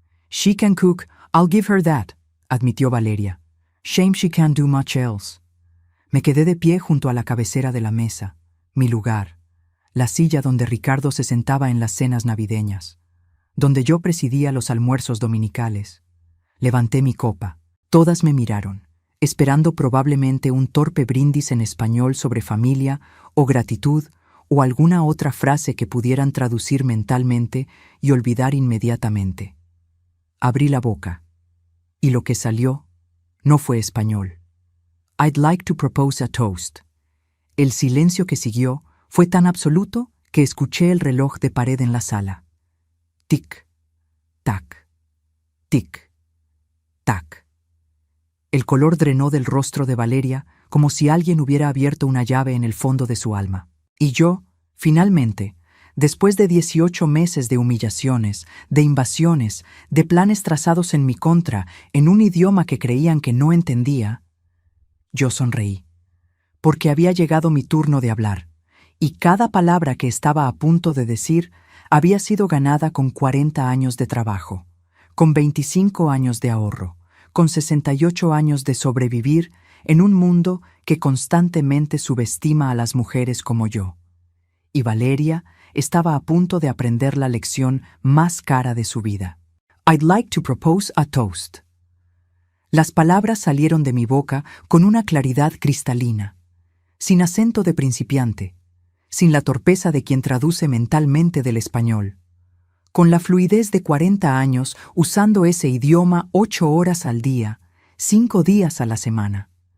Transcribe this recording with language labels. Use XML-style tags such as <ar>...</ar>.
<en>She can cook, I'll give her that,</en> <es>admitió Valeria.</es> <en>Shame she can't do much else.</en> <es>Me quedé de pie junto a la cabecera de la mesa. mi lugar, la silla donde Ricardo se sentaba en las cenas navideñas, donde yo presidía los almuerzos dominicales. Levanté mi copa. Todas me miraron, esperando probablemente un torpe brindis en español sobre familia o gratitud o alguna otra frase que pudieran traducir mentalmente y olvidar inmediatamente. Abrí la boca, y lo que salió no fue español.</es> <en>I'd like to propose a toast.</en> <es>El silencio que siguió fue tan absoluto que escuché el reloj de pared en la sala. Tic, tac, tic, tac. El color drenó del rostro de Valeria como si alguien hubiera abierto una llave en el fondo de su alma. Y yo, finalmente, después de 18 meses de humillaciones, de invasiones, de planes trazados en mi contra, en un idioma que creían que no entendía, yo sonreí, porque había llegado mi turno de hablar, y cada palabra que estaba a punto de decir había sido ganada con 40 años de trabajo, con 25 años de ahorro, con 68 años de sobrevivir en un mundo que constantemente subestima a las mujeres como yo. Y Valeria estaba a punto de aprender la lección más cara de su vida.</es> <en>I'd like to propose a toast.</en> <es>Las palabras salieron de mi boca con una claridad cristalina, sin acento de principiante, sin la torpeza de quien traduce mentalmente del español, con la fluidez de 40 años usando ese idioma 8 horas al día, 5 días a la semana.</es>